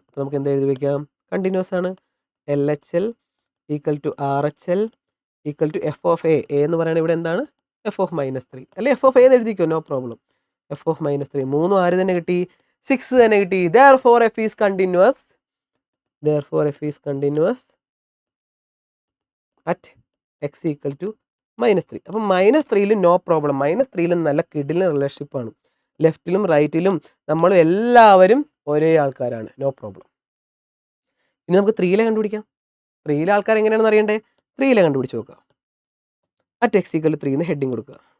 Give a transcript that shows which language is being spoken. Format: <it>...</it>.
<ml>നമുക്ക് എന്ത് എഴുതി വയ്ക്കാം? കണ്ടിന്യൂസ് ആണ്. LHL = RHL = f(a). എന്ന് പറയുന്നത് ഇവിടെ എന്താണ്? f(-3) അല്ലെ? f(a) എന്ന് എഴുതിക്കോ, നോ പ്രോബ്ലം. f(-3) മൂന്നും ആര് തന്നെ കിട്ടി? 6 തന്നെ കിട്ടി.</ml> <en>Therefore f is continuous. therefore f is continuous at x equal to -3.</en> <ml>അപ്പം -3യിൽ നോ പ്രോബ്ലം. -3യിൽ നല്ല കിടിലൻ റിലേഷൻഷിപ്പാണ്. ലെഫ്റ്റിലും റൈറ്റിലും നമ്മൾ എല്ലാവരും ഒരേ ആൾക്കാരാണ്. No problem. ഇനി നമുക്ക് 3യിലെ കണ്ടുപിടിക്കാം. 3യിലെ ആൾക്കാർ എങ്ങനെയാണെന്ന് അറിയണ്ടേ? 3യിലെ കണ്ടുപിടിച്ച് നോക്കാം. അറ്റ് എക്സ് ഈക്വൽ 3 എന്ന് ഹെഡിങ് കൊടുക്കുക.</ml>